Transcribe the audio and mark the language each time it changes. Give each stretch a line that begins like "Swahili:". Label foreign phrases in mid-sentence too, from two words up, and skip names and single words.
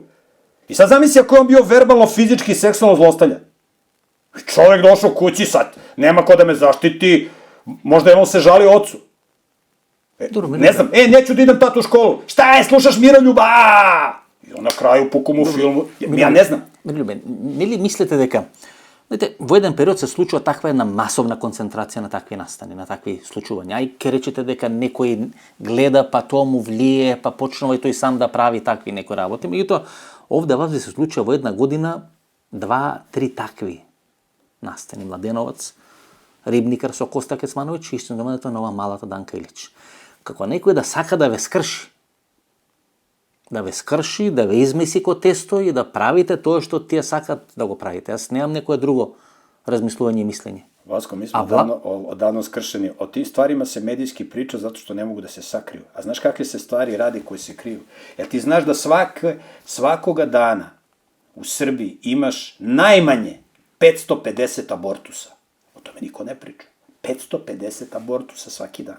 Serbian: I sad zamisli ako je on bio verbalno, fizički i seksualno zlostavljan. Čovek došao kući sad, nema ko da me zaštiti, možda je on se žalio ocu. Ne znam, neću da idem tatu u školu. Šta je, slušaš Miroljuba? I on na kraju pukom u filmu, ja ne znam.
Macedonian: Miroljube, li mislite дека, знаете, во еден период се случува таква една масовна концентрација на такви настани, на такви случувања. Ај ке речете дека некој гледа, па тоа му влие, па почнува и тој сам да прави такви некои работи. Меѓутоа, овде вазе се случува во една година 2-3 такви настани. Младеновац, Рибникар со Коста Кецмановиќ и истината на ова малата Данка Илич. Како некој да сака да ве скрши, да ве измеси ко тесто и да правите тоа што тие сакат да го правите. Јас немам некое друго размислување и мислење. Васко, ми сме одавно скршени.
Serbian: O tim stvarima se medijski priča zato što ne mogu da se sakriju. A znaš kakve se stvari radi koje se kriju? Jer ti znaš da svakoga dana u Srbiji imaš najmanje 550 abortusa. O tome niko ne priča. 550 abortusa svaki dan.